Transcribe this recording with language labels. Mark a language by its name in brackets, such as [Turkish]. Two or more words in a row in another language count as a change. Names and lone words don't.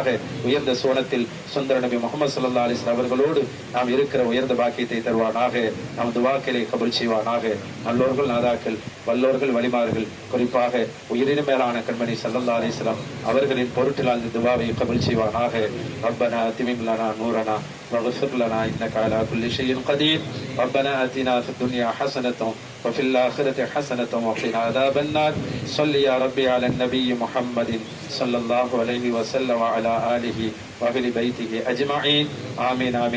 [Tamil] உயர்ந்த சோனத்தில் சுந்தர நபி முஹம்மது [Arabic] صلى الله عليه وسلم [Tamil] அவர்களோடு நாம் இருக்கிற உயர்ந்த பாக்கியத்தை தருவானாக. நம் துவாக்களை கபூல் செய்வானாக. நல்லோர்கள் நாதாக்கள், வல்லோர்கள் வலிமார்கள், குறிப்பாக உயிரினும் மேலான கண்மணி [Arabic] صلى الله عليه وسلم [Tamil] அவர்களின் பொருட்டில் அந்த துவாவை கபூல் செய்வானாக. [Arabic] ربنا أتمم لنا نورنا واغفر لنا إنك على كل شيء قدير. ربنا آتنا في الدنيا حسنة وفي الآخرة حسنة وقنا عذاب النار. صل يا ربي على النبي محمد صلى الله عليه وسلم وعلى آله وأهل بيته أجمعين. آمين آمين.